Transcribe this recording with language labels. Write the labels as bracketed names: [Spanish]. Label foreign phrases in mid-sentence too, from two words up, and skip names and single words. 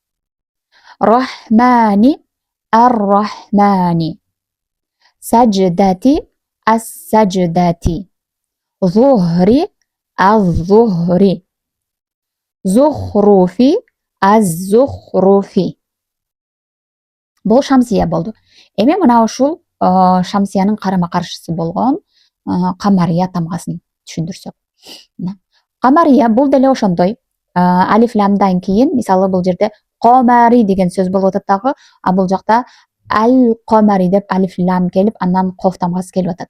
[Arabic] رحماني الرحماني. سجدتي السجدتي. زهري الزهري. زخرفي الزخرفي. [Kyrgyz] Бул шамсия болду. Эми мына ушул шамсиянын карама каршысы болгон камария тамгасын түшүндүрсөк. Камария бул деле ошондой. Алиф ламдан кийин, мисалы бул жерде комари деген сөз болуп атат дагы, а бул жакта ал-комари деп алиф лам келип, андан коф тамгасы келип атат.